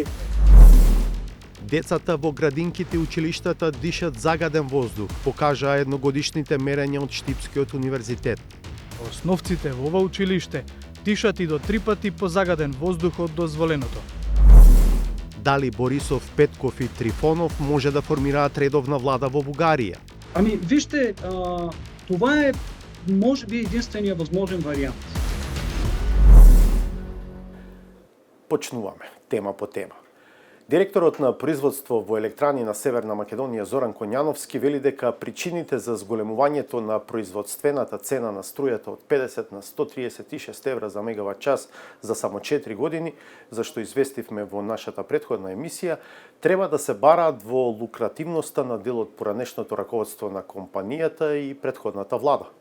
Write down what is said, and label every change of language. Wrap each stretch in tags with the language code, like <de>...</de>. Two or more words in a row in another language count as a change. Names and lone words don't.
<mk>Децата во градинките и училиштата дишат загаден воздух, покажаа едногодишните мерења од Штипскиот универзитет. Основците во ова училиште дишат и до 3 пати позагаден воздух од дозволеното. Дали Борисов, Петков и Трифонов може да формираат редовна влада во Бугарија?</mk> <bg>Ами, вижте, това е, може би, единствения възможен вариант.</bg> <mk>Почнуваме, тема по тема. Директорот на производство во електрани на Северна Македонија Зоран Коњановски вели дека причините за зголемувањето на производствената цена на струјата од 50 на 136 евра за мегават час за само 4 години, за што известивме во нашата претходна емисија, треба да се бараат во лукративноста на дел од поранешното раководство на компанијата и претходната влада.</mk>